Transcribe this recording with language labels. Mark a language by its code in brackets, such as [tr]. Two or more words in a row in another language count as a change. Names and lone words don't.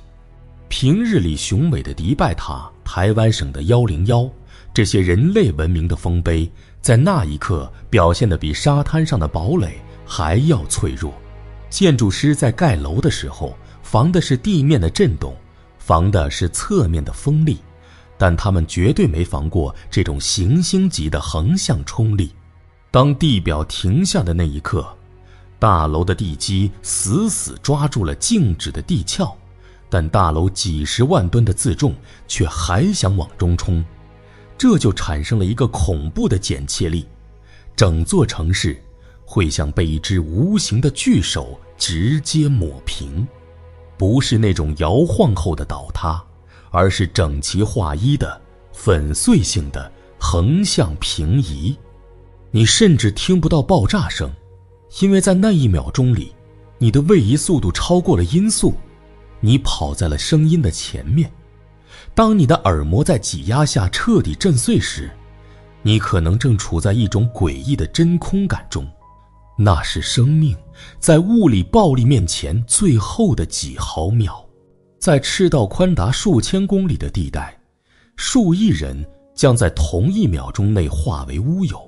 [zh] 平日裡雄偉的迪拜塔、台灣省的101，這些人類文明的豐碑，在那一刻表現得比沙灘上的堡壘還要脆弱。建築師在蓋樓的時候，防的是地面的震動，防的是側面的風力，但他們絕對沒防過這種行星級的橫向衝力。當地表停下的那一刻，大樓的地基死死抓住了靜止的地壳，但大樓幾十萬噸的自重卻還想往中衝，這就產生了一個恐怖的剪切力，整座城市會像被一只無形的巨手直接抹平，不是那種摇晃後的倒塌，而是整齊劃一的粉碎性的橫向平移。你甚至听不到爆炸声，因為在那1秒鐘裡，你的位移速度超過了音速，你跑在了聲音的前面。當你的耳膜在擠壓下徹底震碎時，你可能正處在一種詭異的真空感中，那是生命在物理暴力面前最後的幾毫秒。在赤道寬達数千公里的地帶，数億人將在同1秒鐘內化為烏有。